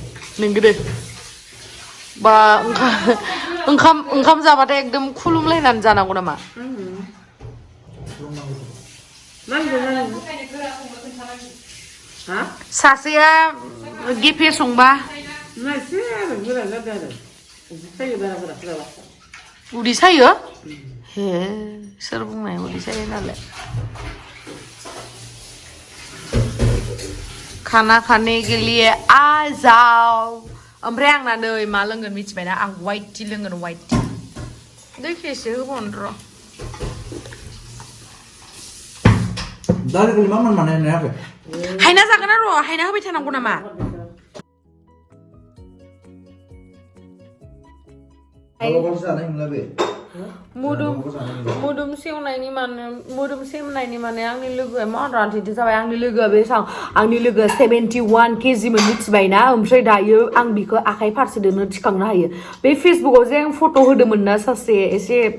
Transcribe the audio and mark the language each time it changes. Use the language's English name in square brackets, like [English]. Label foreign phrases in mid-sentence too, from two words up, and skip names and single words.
[Bodo] नोंगो दे बा ओंखाम जाबाथाय एकदम खुलुमलायनानै जानांगौ नामा सासेया गेफे संबा उदै सायो हे सोर बुंनाय उदै सायो नालाय [Hindi] खाना खाने के लिए आ जाओ [Bodo] ओमफ्राय आंना नै मा लोंगोन मिथिबायना आं [English] white tea [Bodo] लोंगोन [English] white tea [Bodo] दैखेसो होबावनो र' दालिखौ मा माने नायाखै हायना जागोन र' हायना होबाय थानांगौ नामा मोदोम सेवनायनि माने आंनि लोगोआ मा रानथिदो जाबाय आंनि लोगोआ आंनि लोगोआ 71 केजिमोन मिथिबायना ओमफ्राय दायो आं बिखौ आखाइ फारसेदोंनो थिखांनो हायो बे फेसबुकाव जे आं फट' होदोंमोन ना सासे एसे